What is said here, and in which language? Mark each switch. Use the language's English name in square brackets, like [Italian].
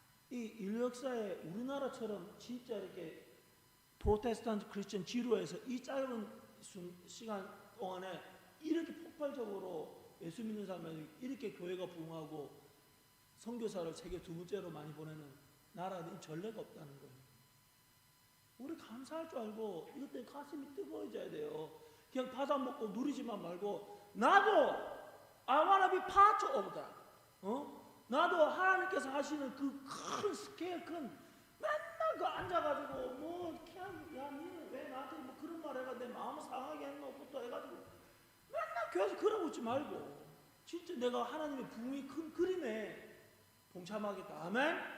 [Korean] 이 인류 역사에 우리나라처럼 진짜 이렇게 프로테스탄트 크리스천 지루해서 이 짧은 시간 동안에 이렇게 폭발적으로 예수 믿는 사람이 이렇게 교회가 부흥하고 선교사를 세계 두 번째로 많이 보내는 나라는 전례가 없다는 거예요. 우리 감사할 줄 알고 이것 때문에 가슴이 뜨거워져야 돼요. 그냥 받아먹고 누리지만 말고 나도 [English] I wanna be part of that. [Korean] 나도 하나님께서 하시는 그 큰 스케일 큰 맨날 그 앉아가지고 뭐 그냥 야 니는 왜 나한테 뭐 그런 말 해가 내 마음을 상하게 했노부터 해가지고 맨날 교회에서 그러고 있지 말고 진짜 내가 하나님의 부흥이 큰 그림에 동참하겠다. 아멘?